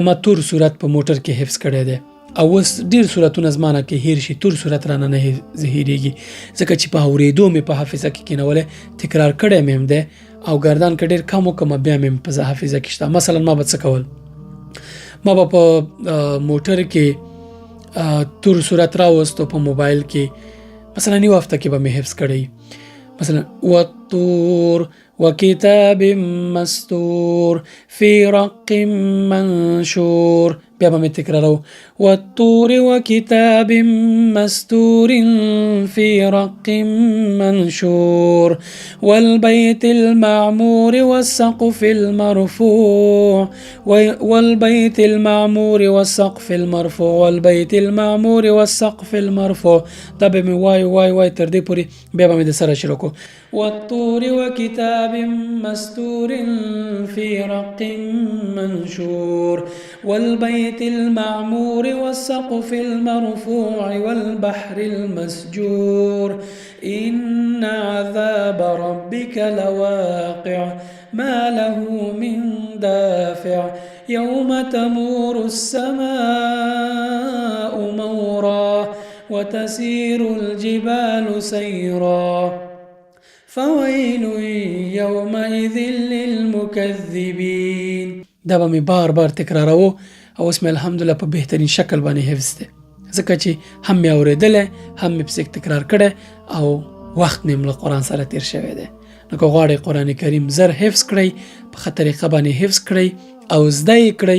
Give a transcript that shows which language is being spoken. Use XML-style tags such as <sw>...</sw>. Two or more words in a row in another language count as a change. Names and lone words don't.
<ps>ما تور صورت په موټر کې حفظ کړی دی او اوس ډېر صورتونه زما نه کې هیر شي تور صورت رانه نه هېرېږي ځکه چې په اورېدو مې په حافظه کې کېنولی تکرار کړی مې هم دی او ګردان که ډېر کم وکړم بیا مې په حافظه کې شته مثلا ما به څه کول ما به په موټر کې تور صورت راوستو په موبایل کې مثلا یو هفته کې به مې حفظ کړی مثلا</ps> <ar>والطور وكتاب مستور في رق</ar> <ps>منشور بیا به مې تکرارو</ps> <ar>والطور وكتاب مستور في رق منشور والبيت المعمور والسقف المرفوع والبيت المعمور والسقف المرفوع والبيت المعمور والسقف المرفوع</ar> <ps>دا به مې وای تر دې پورې بیا به مې د سره شروع کو</ps> <ar>والطور وكتاب مستور في رق منشور والبيت المعمور والسقف المرفوع والبحر المسجور إن عذاب ربك لواقع ما له من دافع يوم تمور السماء مورا وتسير الجبال سيرا فويل يومئذ للمكذبين</ar> <ps>دا به مې بار بار تکراروو او اوس مې الحمدلله په بهترین شکل باندې حفظ دی ځکه چې هم مې اورېدلی هم مې پسې تکرار کړی او وخت مې له قرآن سره تیر شوی دی نو که غواړئ قرآن کریم زر حفظ کړئ په ښه طریقه باندې حفظ کړئ او زده یې کړئ</ps>